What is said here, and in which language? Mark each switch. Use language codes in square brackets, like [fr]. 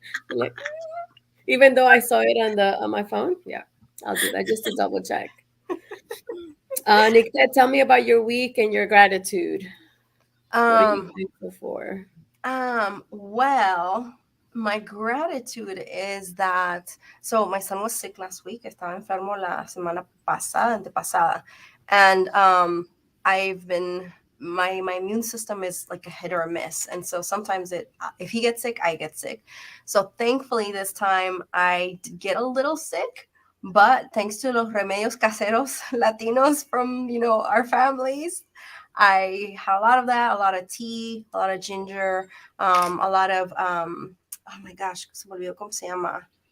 [en] Like, even though I saw it on my phone, yeah, I'll do that just to double check. Nick, tell me about your week and your gratitude. What are you thankful for? Well, my gratitude is that, so my son was sick last week. [es] Estaba enfermo la semana pasada, antepasada. [en] And I've been, my immune system is like a hit or a miss. And so sometimes if he gets sick, I get sick. So thankfully this time I did get a little sick, but thanks to [es] los remedios caseros Latinos [en] from, our families, I had a lot of that, a lot of tea, a lot of ginger, a lot of, oh my gosh, [es] se me olvidó cómo se llama.